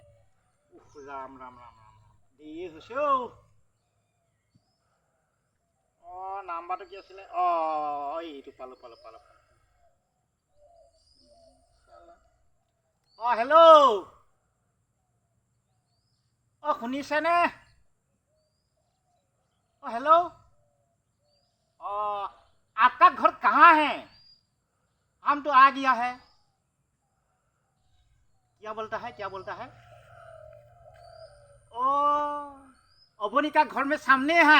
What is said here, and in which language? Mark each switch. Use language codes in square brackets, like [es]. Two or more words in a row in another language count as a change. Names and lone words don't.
[as] ৰাম ৰাম ৰাম ৰাম ৰাম, দেৰি হৈছে অ'। নাম্বাৰটো কি আছিলে? এইটো পালোঁ। হেল্ল'। শুনিছেনে? [hi] हेलो। आपका घर कहाँ है? हम तो आ गया है। क्या बोलता है? अबोनी का घर में सामने है।